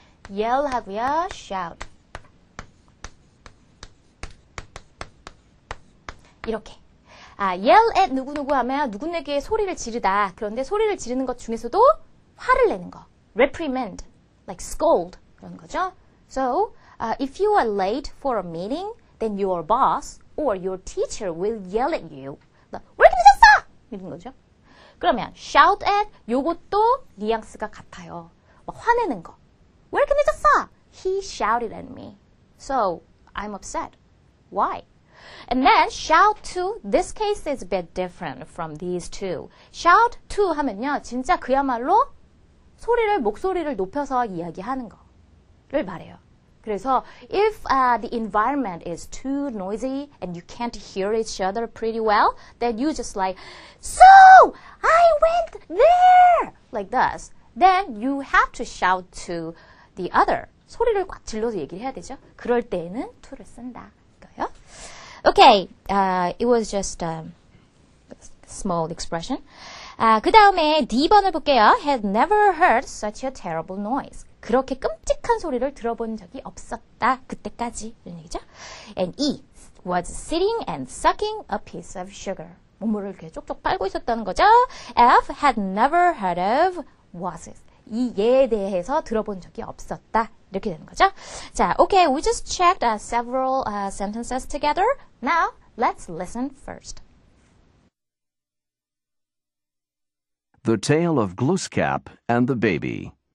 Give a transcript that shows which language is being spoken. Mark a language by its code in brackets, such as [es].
[en] yell 하고요. shout. [ko] 이렇게. yell at 누구누구 하면 누구에게 소리를 지르다. 그런데 소리를 지르는 것 중에서도 화를 내는 거. [en] reprimand, like scold [ko] 그런 거죠. [en] So, if you are late for a meeting, then your boss or your teacher will yell at you. [ko] 왜 이렇게 늦었어? 이런 거죠. 그러면 shout at 요것도 뉘앙스가 같아요. 막 화내는 거. 왜 이렇게 늦었어? [en] He shouted at me. So I'm upset. Why? And then shout to, this case is a bit different from these two. [ko] Shout to 하면요. 진짜 그야말로 목소리를 높여서 이야기하는 거를 말해요. [en] 그래서 if the environment is too noisy and you can't hear each other pretty well, then you just like, so I went there! Like this. Then you have to shout to the other. [ko] 소리를 꽉 질러서 얘기를 해야 되죠. 그럴 때에는 to를 쓴다. 이거요. [en] Okay, it was just a small expression. [ko] 그 다음에 D번을 볼게요. [en] Had never heard such a terrible noise. [ko] 그렇게 끔찍한 소리를 들어본 적이 없었다. 그때까지. 이런 얘기죠. [en] And E was sitting and sucking a piece of sugar. [ko] 몸을 이렇게 쪽쪽 빨고 있었다는 거죠. [en] F had never heard of was. [ko] 이 예에 대해서 들어본 적이 없었다. 이렇게 되는 거죠. [en] 자, okay, we just checked several sentences together. Now, let's listen first. The Tale of Glooskap and the Baby.